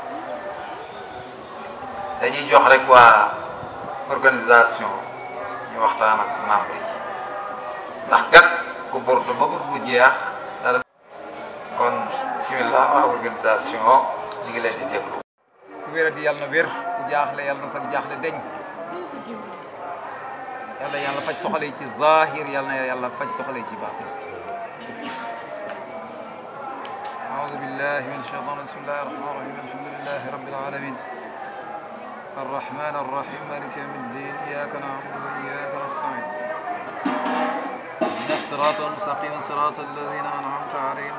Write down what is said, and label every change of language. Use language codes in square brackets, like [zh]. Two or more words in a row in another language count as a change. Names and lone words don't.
[wo] dañuy jox rek waa organisation ñu waxtaan ak membre yi ndax kat ku burdu ba burdu jeex dara kon bismillah waa organisation ñu ngi leen di déglu. ku wér di yàlla na wér ku jaaxle yàlla na sax jaaxle deñ yàlla faj soxla yi ci zahir yàlla na yàlla faj soxla yi ci baatin. [ar] أعوذ بالله من الشيطان بسم الله الرحمن الرحيم الحمد لله رب العالمين الرحمن الرحيم مالك يوم الدين إياك نعبد وإياك نستعين اهدنا الصراط المستقيم صراط الذين أنعمت عليهم